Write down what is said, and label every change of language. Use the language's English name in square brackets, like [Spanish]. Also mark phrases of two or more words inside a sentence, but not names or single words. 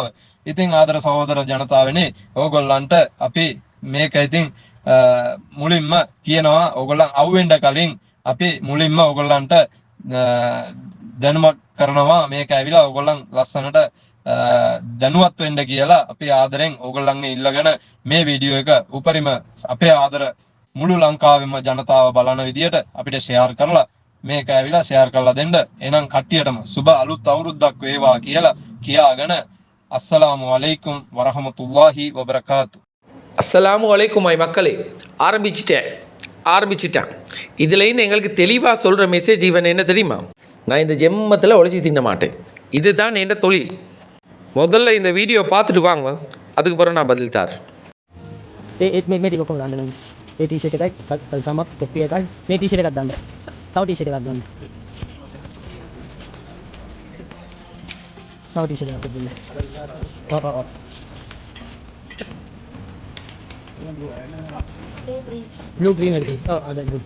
[Sinhala] ඉතින් ආදර සහෝදර ජනතාවනේ ඕගොල්ලන්ට අපි මේක ඉතින් මුලින්ම කියනවා ඕගොල්ලන් අවුෙන්න කලින් අපි මුලින්ම ඕගොල්ලන්ට දැනුමක් කරනවා මේක ඇවිලා ඕගොල්ලන් ලස්සනට දැනුවත් වෙන්න කියලා අපි ආදරෙන් ඕගොල්ලන්ගේ ඉල්ලගෙන මේ වීඩියෝ එක උපරිම අපේ ආදර මුළු ලංකාවෙම ජනතාව බලන විදියට අපිට ෂෙයාර් කරලා මේක ඇවිලා ෂෙයාර් කරලා දෙන්න. එහෙනම් කට්ටියටම සුබ අලුත් අවුරුද්දක් වේවා කියලා කියාගෙන [Arabic] السلام عليكم ورحمة الله وبركاته. السلام عليكم [Tamil] மக்களே, ஆரம்பிச்சிட்டேன். இதுலேருந்து எங்களுக்கு தெளிவாக சொல்கிற மெசேஜ் இவன் என்ன தெரியுமா? நான் இந்த ஜெம்மத்தில் உழைச்சி தின்ன மாட்டேன். இதுதான் என் தொழில். முதல்ல இந்த வீடியோ பார்த்துட்டு வாங்க, அதுக்கு பிறகு நான் பதில் தார். [Sinhala] මේ ටික කොහොමද දාන්නේ? මේ ටී-ෂර්ට් එකයි සමක් තොප්පි එකයි මේ ටී-ෂර්ට් එකක් දාන්න. තව ටී-ෂර්ට් එකක් දාන්න. තව ටී-ෂර්ට් එකක් දෙන්න. ඔව්. [English] Blue green [Sinhala] එකයි. ඔව් අද blue.